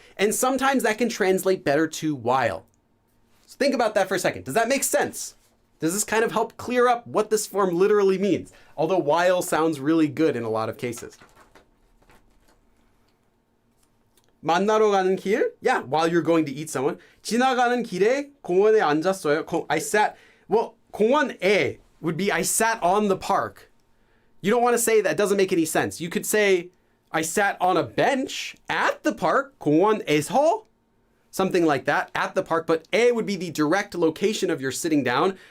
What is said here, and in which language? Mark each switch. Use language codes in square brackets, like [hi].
[en] And sometimes that can translate better to while. So think about that for a second. Does that make sense? Does this kind of help clear up what this form literally means? Although while sounds really good in a lot of cases. [ko] 만나러 가는 길? [en] Yeah, while you're going to eat someone. [ko] 지나가는 길에 공원에 앉았어요. [en] I sat, well, 공원에 would be I sat on the park. You don't want to say that, doesn't make any sense. You could say I sat on a bench at the park, 공원에서, something like that, at the park, but 에 would be the direct location of your sitting down.